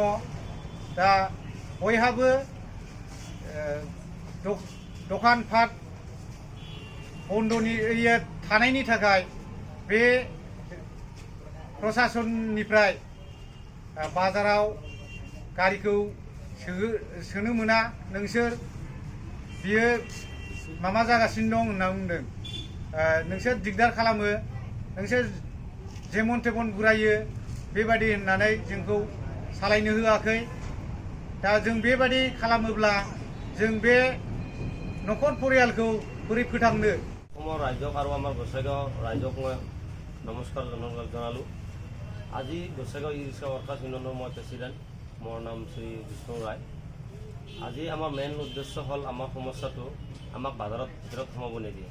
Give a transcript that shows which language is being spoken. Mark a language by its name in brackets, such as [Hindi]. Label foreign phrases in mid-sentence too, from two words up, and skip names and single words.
[Bodo] दा बयहाबो दखान पाट बन्दनि थानायनि थाखाय बे प्रशासननिफ्राय बाजाराव गारिखौ सोनो मोना नोंसोर, बियो माबा जागासिनो दं होनना बुंदों। नोंसोर दिगदार खालामो, नोंसोर जेमन तेमन बुरायो बेबादि होननानै जोंखौ सालायनो होआखै। दा जों बेबादि खालामोब्ला जों बे न'खर परियालखौ बोरै फोथांनो? [Assamese] অসমৰ ৰাজ্যক আৰু আমাৰ গোসাইগাঁও ৰাইজক মই নমস্কাৰ জনালোঁ। আজি গোসাইগাঁও ই ৰিক্সা ৱৰ্কাৰ্ছ ইউনিয়নৰ মই প্ৰেচিডেণ্ট, মোৰ নাম শ্ৰী বিষ্ণু ৰায়। আজি আমাৰ মেইন উদ্দেশ্য হ'ল আমাৰ সমস্যাটো আমাক বাজাৰত ভিতৰত সোমাব নিদিয়ে।